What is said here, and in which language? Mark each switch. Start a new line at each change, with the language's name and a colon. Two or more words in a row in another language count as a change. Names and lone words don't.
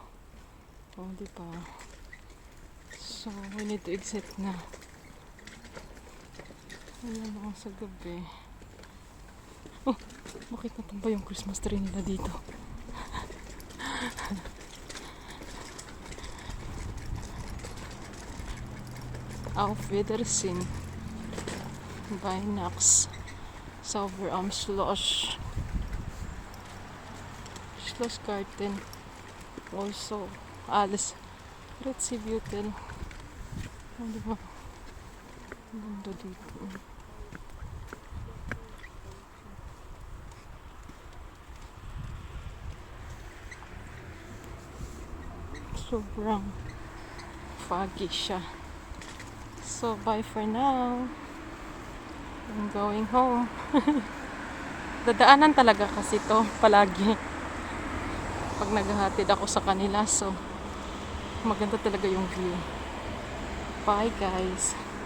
Filipino: Diba?
English: So, we need to exit na.
Filipino: Ayan ako sa gabi. Bakit natumba yung
English: Christmas tree
Filipino: nila dito?
German: Auf Wiedersehen. Vinox Schlossgarten. Also, alles Retzibütel.
Filipino: Diba? Ganda dito. Sobrang foggy siya.
English: So, bye for now. I'm going home.
Filipino: Dadaanan talaga kasi to palagi. Pag naghahatid ako sa kanila. So, maganda talaga yung view.
English: Bye guys.